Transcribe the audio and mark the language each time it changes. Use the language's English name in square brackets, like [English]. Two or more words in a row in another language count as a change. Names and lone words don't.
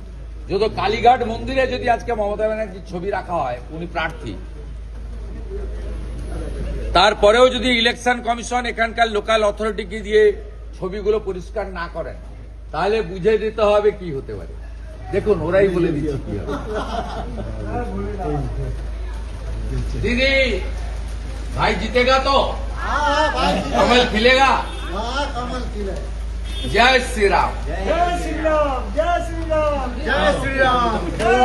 [Bangla] যত কালীঘাট মন্দিরে যদি আজকে মমতা ব্যানার্জির ছবি রাখা হয়, উনি প্রার্থী, তারপরেও যদি [English] election commission [Bangla] এখানকার [English] local authorityকে [Bangla] দিয়ে ছবিগুলো পরিষ্কার না করেন, তাহলে বুঝে দিতে হবে কি হতে পারে। দেখুন, ওরাই বলে দিচ্ছে কি হবে। [Hindi] दीदी भाई जीतेगा तो कमल खिलेगा। कमल खिले। जय श्री राम। जय श्री राम, जय श्री राम, जय श्री राम।